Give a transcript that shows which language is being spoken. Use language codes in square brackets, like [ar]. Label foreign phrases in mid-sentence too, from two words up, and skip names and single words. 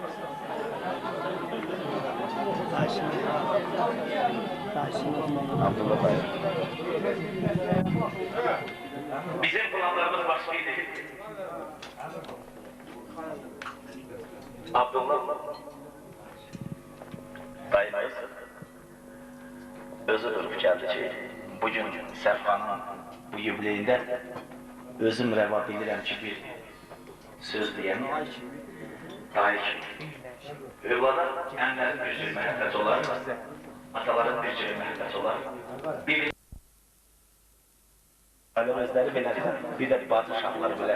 [az] Abdullah dayı. Bizim planlarımız başkaydı. Abdullah dayımız özü durup geldi ki, bugün Sərxanın bu yubileyində özüm rəva bilirəm ki, bir söz deyəm. Dayı ki, övlada ənlərin bir cür məhəbbət olar, ataların bir cür məhəbbət olar. Aile özləri bilər, bir də bacı uşaqları bilər.